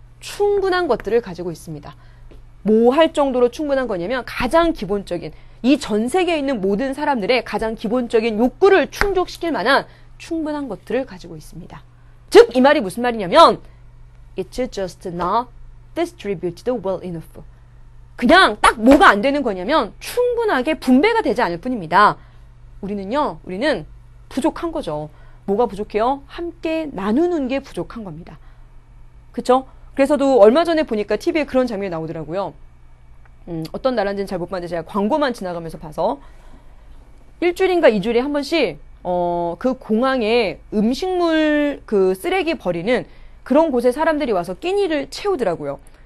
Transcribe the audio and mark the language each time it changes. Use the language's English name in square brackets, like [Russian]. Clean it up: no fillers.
[Korean] 충분한 것들을 가지고 있습니다. 뭐 할 정도로 충분한 거냐면 가장 기본적인, 이 전 세계에 있는 모든 사람들의 가장 기본적인 욕구를 충족시킬 만한 충분한 것들을 가지고 있습니다. 즉, 이 말이 무슨 말이냐면 [English] It's just not distributed well enough. [Korean] 그냥 딱 뭐가 안 되는 거냐면 충분하게 분배가 되지 않을 뿐입니다. 우리는 부족한 거죠. 뭐가 부족해요? 함께 나누는 게 부족한 겁니다. 그쵸? 그래서도 얼마 전에 보니까 TV에 그런 장면이 나오더라고요. 어떤 나라인지는 잘 못 봤는데 제가 광고만 지나가면서 봐서 1주일인가 2주일에 한 번씩 그 공항에 음식물 그 쓰레기 버리는 그런 곳에 사람들이 와서 끼니를 채우더라고요.